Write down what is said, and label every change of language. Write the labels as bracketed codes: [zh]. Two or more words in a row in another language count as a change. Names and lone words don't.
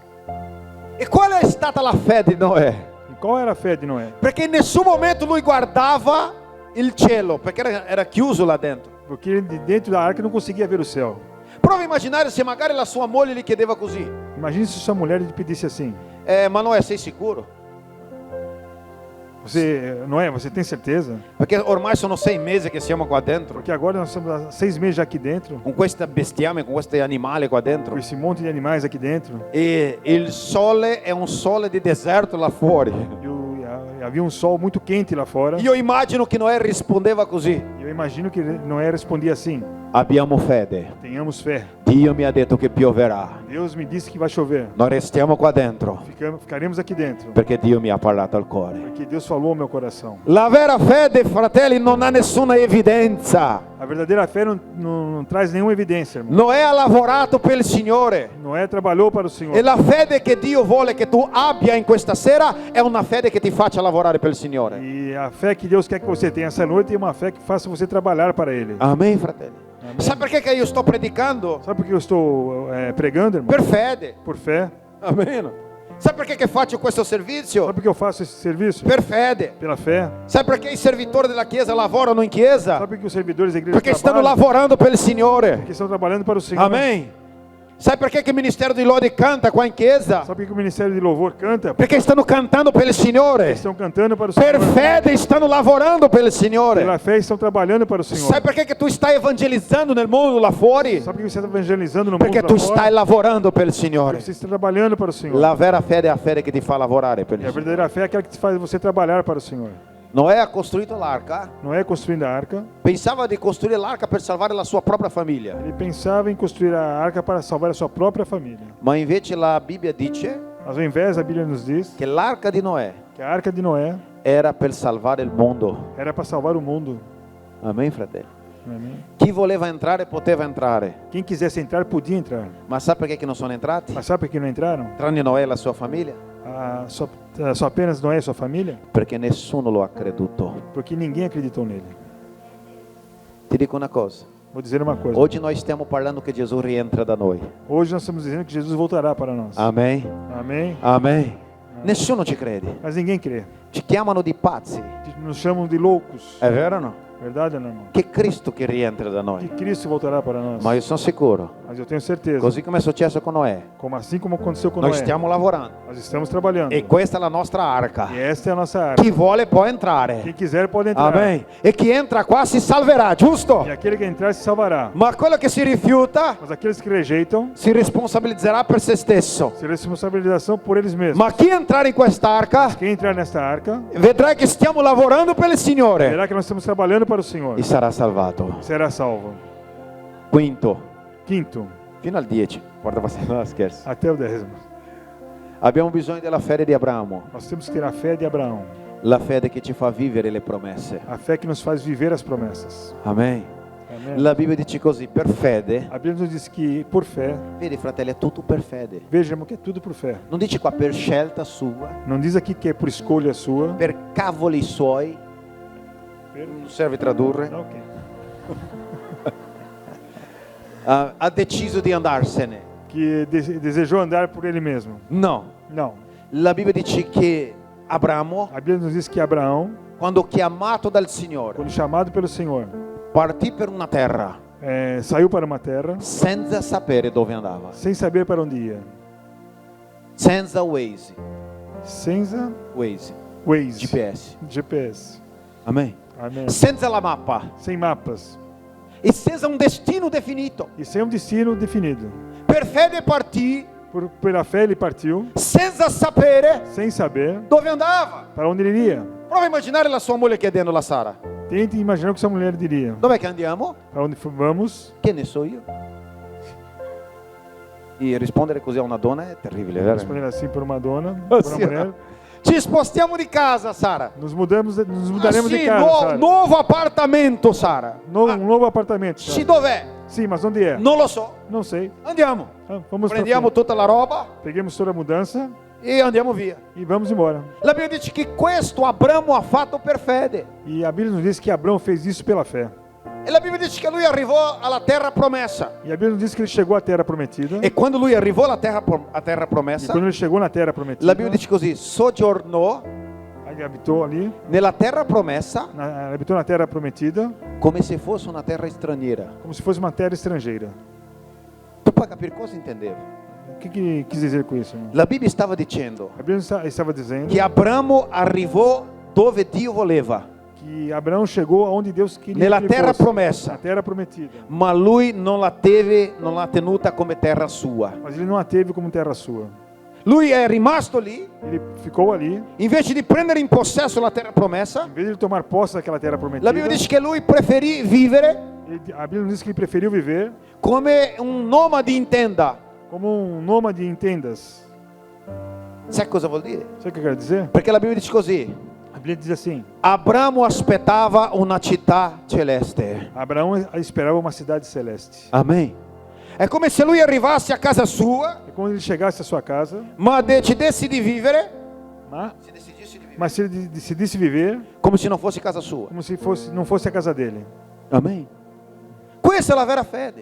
[it] E qual è stata la fede di Noè? [pt] E qual era a fé de Noé? [it] Perché in nessun momento lui guardava il cielo, perché era chiuso là dentro. [pt] Porque ele de dentro da arca não conseguia ver o céu. [it] Prova a immaginare se magari la sua moglie gli chiedeva così: [pt] Imagine se sua mulher lhe pedisse assim: [it] ma Noè, sei sicuro? [pt] Noé, você tem certeza? [it] Perché ormai sono 6 mesi che siamo qua dentro, [pt] Porque agora nós estamos há 6 meses já aqui dentro, [it] con queste bestiame, con questi animali qua dentro. [pt] com esse monte de animais aqui dentro. [it] E il sole è un sole di deserto là fuori. [pt] Havia um sol muito quente lá fora. [it] Io immagino che Noè rispondeva così: [pt] Eu imagino que Noé respondia assim: [it] Abbiamo fede. [pt] Tenhamos fé. [it] Dio mi ha detto che pioverà. [pt] Deus me disse que vai chover. [it] Noi restiamo qua dentro [pt] Ficaremos aqui dentro. [it] perché Dio mi ha parlato al cuore. [pt] Porque Deus falou ao meu coração. [it] La vera fede, fratelli, non ha nessuna evidenza. [pt] A verdadeira fé não traz nenhuma evidência, irmão. [it] Noè ha lavorato per il Signore. [pt] Noé trabalhou para o Senhor. [it] E la fede che Dio vuole che tu abbia in questa sera è una fede che ti faccia lavorare per il Signore. [pt] E a fé que Deus quer que você tenha essa noite é uma fé que faça você trabalhar para Ele. [it] Amen, fratelli. [pt] Amen. [it] Sabe perché che io sto predicando? [pt] Sabe por que eu estou pregando, irmão? [it] Per fede. [pt] Por fé. [it] Amen. Sabe perché che faccio questo servizio? [pt] Sabe por que eu faço esse serviço? [it] Per fede. [pt] Pela fé. [it] Sabe perché i servitori della Chiesa lavorano in Chiesa? [pt] Sabe por que os servidores da igreja [it] Perché stanno [pt] trabalham? [it] lavorando per il Signore. [pt] Porque estão trabalhando para o Senhor. [it] Amen. Sai perché che il ministero di lode canta qua in Chiesa? [pt] Sabe por que o ministério de louvor canta? [it] Perché stanno cantando per il Signore. [pt] Estão cantando para o [it] Per [pt] Senhor. [it] fede stanno lavorando per il Signore. [pt] Pela fé estão trabalhando para o Senhor. [it] Sai perché che tu stai evangelizzando nel mondo là fuori? [pt] Sabe por que você está evangelizando no [it] Perché [pt] mundo [it] tu [pt] lá fora? [it] stai lavorando per il Signore. [pt] Você está trabalhando para o Senhor. [it] La vera fede è la fede che ti fa lavorare per [pt] E [it] il [pt] a [it] Signore. [pt] verdadeira fé é aquela que faz você trabalhar para o Senhor. [it] Noè ha costruito l'arca, [pt] Noé construindo a arca, [it] pensava di costruire l'arca per salvare la sua propria famiglia, [pt] ele pensava em construir a arca para salvar a sua própria família. [it] ma invece la Bibbia dice [pt] Mas ao invés, a Bíblia nos diz [it] che l'arca di Noè [pt] que a arca de Noé [it] era per salvare il mondo. [pt] era para salvar o mundo. [it] Amen, fratelli. [pt] Amém? [it] Chi voleva entrare poteva entrare, [pt] Quem quisesse entrar, podia entrar. [it] ma sa perché che non sono entrati? [pt] Mas sabe por que não entraram? [it] Tranne Noè e la sua famiglia, [pt] Só apenas Noé e sua família? [it] perché nessuno lo ha creduto. [pt] Porque ninguém acreditou nele. [it] Ti dico una cosa, [pt] Vou dizer uma coisa. [it] oggi noi stiamo parlando che Gesù rientra da noi. [pt] Hoje nós estamos dizendo que Jesus voltará para nós. [it] Amen. [pt] Amém? [it] Amen. Nessuno ci crede. [pt] Mas ninguém crê. [it] Ci chiamano di pazzi. [pt] Nos chamam de loucos. [it] È vero o no? [pt] Verdade ou não, irmão? [it] Che Cristo che rientra da [pt] Que [it] noi. [pt] Cristo voltará para nós. [it] Ma io sono sicuro, [pt] Mas eu tenho certeza. [it] così come è successo con Noè, [pt] Assim como aconteceu com [it] noi [pt] Noé. [it] stiamo lavorando [pt] Nós estamos trabalhando. [it] e questa è la nostra arca. [pt] E esta é a nossa arca. [it] Chi vuole può [pt] Quem [it] entrare. [pt] quiser pode entrar. [it] Amen. E chi entra qua si salverà, giusto? [pt] E aquele que entrar se salvará. [it] Ma quello che si rifiuta [pt] Mas aqueles que rejeitam [it] si responsabilizzerà per se stesso. [pt] se responsabilização por eles mesmos. [it] Ma chi entrare in quest'arca [pt] Quem entrar nesta arca [it] vedrai che stiamo lavorando per il Signore [pt] verá que nós estamos trabalhando para o Senhor. [it] e sarà salvato. [pt] Será salvo. [it] Quinto, [pt] Quinto, [it] fino al 10. Guarda, no, scherzo. [pt] até o 10. [it] Abbiamo bisogno della fede di Abramo, [pt] Nós temos que ter a fé de Abraão. [it] la fede che ci fa vivere le promesse. [pt] A fé que nos faz viver as promessas. [it] Amen. [pt] Amém? [it] La Bibbia dice così, per fede, [pt] A Bíblia nos diz que por fé, [it] vedi fratelli, è tutto per fede. [pt] veja, irmão, que é tudo por fé. [it] Non dice qua per scelta sua, [pt] Não diz aqui que é por escolha sua. [it] per cavoli suoi, non serve tradurre, [pt] Não, ok. [it] ha deciso di andarsene. [pt] Que desejou andar por ele mesmo. [it] No, [pt] Não. [it] la Bibbia dice che Abramo, [pt] A Bíblia nos diz que Abraão, [it] quando chiamato dal Signore, [pt] quando chamado pelo Senhor, [it] partì per una terra [pt] saiu para uma terra [it] senza sapere dove andava, [pt] sem saber para onde ia. [it] senza Waze, [pt] Waze, [it] GPS. [pt] GPS. [it] Amen. [pt] Amém. [it] Senza la mappa [pt] Sem mapas [it] e senza un destino definito. [pt] e sem um destino definido. [it] Per fede partì [pt] Pela fé ele partiu, [it] senza sapere [pt] sem saber [it] dove andava. [pt] para onde ele iria. [it] Prova a immaginare la sua moglie chiedendo alla Sara: [pt] Tente imaginar o que essa mulher diria. [it] dov'è che andiamo? [pt] Para onde vamos? [it] Che ne so io? E rispondere così a una donna è terribile, vero? [pt] Responder assim por uma dona, Oh, por uma [it] sì, [pt] mulher. [it] Ci spostiamo di casa, Sara. [pt] Nos mudaremos de [it] Sì, [pt] casa, Sara. [it] nuovo appartamento, Sara. [pt] Um novo apartamento. [it] Sì, [pt] Sara. [it] dov'è? [pt] Sim, mas onde é? [it] Non lo so. [pt] Não sei. [it] Andiamo. [pt] Ah, vamos pra [it] Prendiamo [pt] frente. [it] tutta la roba [pt] Peguemos toda a mudança [it] e andiamo via. [pt] e vamos embora. [it] La Bibbia dice che questo Abramo ha fatto per fede. [pt] E a Bíblia nos diz que Abraão fez isso pela fé. [it] E la Bibbia dice che lui arrivò alla terra promessa. [pt] E a Bíblia nos diz que ele chegou à terra prometida. [it] E quando lui arrivò alla terra [pt] E [it] promessa, [pt] quando ele chegou na terra prometida, [it] la Bibbia dice così: soggiornò [pt] ele habitou ali, [it] nella terra promessa [pt] habitou na terra prometida, [it] come se fosse una terra straniera. [pt] como se fosse uma terra estrangeira. [it] Tu puoi capire cosa intendeva? [pt] O que quis dizer com isso, irmão? [it] La Bibbia stava dicendo [pt] A Bíblia estava dizendo [it] che Abramo arrivò dove Dio voleva, [pt] que Abraão chegou aonde Deus queria [it] nella [pt] que ele [it] terra [pt] fosse, [it] promessa, [pt] na terra prometida. [it] ma lui non l'ha tenuta come terra sua. [pt] Mas ele não a teve como terra sua. [it] Lui è rimasto lì, [pt] Ele ficou ali, [it] invece di prendere in possesso la terra promessa. [pt] em vez de ele tomar posse daquela terra prometida, [it] La Bibbia dice che lui preferì vivere [pt] A Bíblia nos diz que ele preferiu viver [it] come un nomade in tenda. [pt] como um nômade em tendas. [it] Sai cosa vuol dire? [pt] Sabe o que eu quero dizer? [it] Perché la Bibbia dice così: [pt] A Bíblia diz assim: [it] Abramo aspettava una città celeste. [pt] Abraão esperava uma cidade celeste. [it] Amen. È come se lui arrivasse a casa sua, [pt] É quando ele chegasse à sua casa, [it] ma decidesse di vivere, [pt] mas se ele decidisse viver [it] come se non fosse casa sua. [pt] como se não fosse a casa dele. [it] Amen. Questa è la vera fede.